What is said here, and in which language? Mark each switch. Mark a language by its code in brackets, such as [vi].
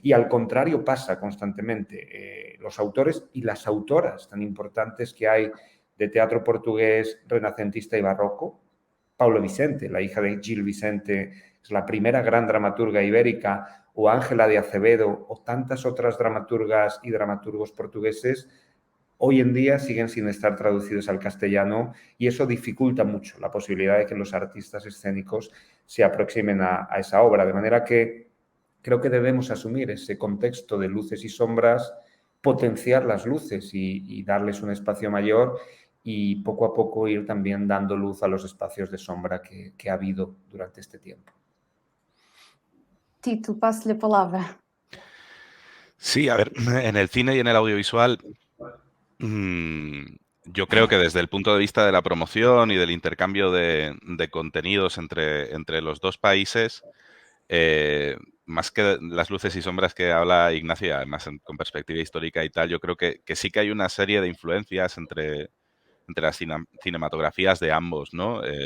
[es] Y al contrario pasa constantemente. Los autores y las autoras tan importantes que hay de teatro portugués renacentista y barroco, Paulo Vicente, la hija de Gil Vicente, es la primera gran dramaturga ibérica, o Ángela de Acevedo, o tantas otras dramaturgas y dramaturgos portugueses, hoy en día siguen sin estar traducidos al castellano y eso dificulta mucho la posibilidad de que los artistas escénicos se aproximen a esa obra. De manera que creo que debemos asumir ese contexto de luces y sombras, potenciar las luces y darles un espacio mayor y poco a poco ir también dando luz a los espacios de sombra que ha habido durante este tiempo. [pt] Tito, passo-lhe a palavra. [es] Sí, a ver, en el cine y en el audiovisual, yo creo que desde el punto de vista de la promoción y del intercambio de contenidos entre los dos países, más que las luces y sombras que habla Ignacio, además con perspectiva histórica y tal, yo creo que sí que hay una serie de influencias entre las cinematografías de ambos, ¿no?